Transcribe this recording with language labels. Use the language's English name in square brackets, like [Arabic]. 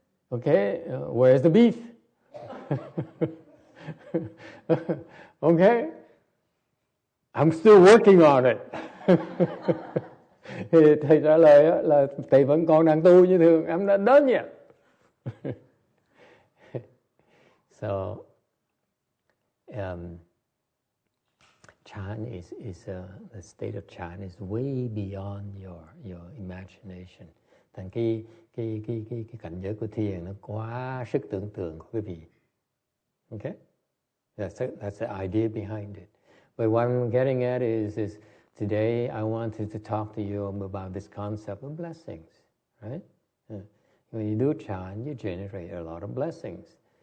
[English] Okay, where's the beef? Okay, I'm still working on it. [Vietnamese] Thì thầy trả lời là thầy vẫn còn đang tu như thường, [English] I'm not done yet. So chant is the state of chant is way beyond your imagination. [Vietnamese] Thành cái cảnh giới của thiền nó quá sức tưởng tượng của quý vị. [English] Okay, that's the idea behind it. But what I'm getting at is today I wanted to talk to you about this concept of blessings, right? When you do chant, you generate a lot of blessings.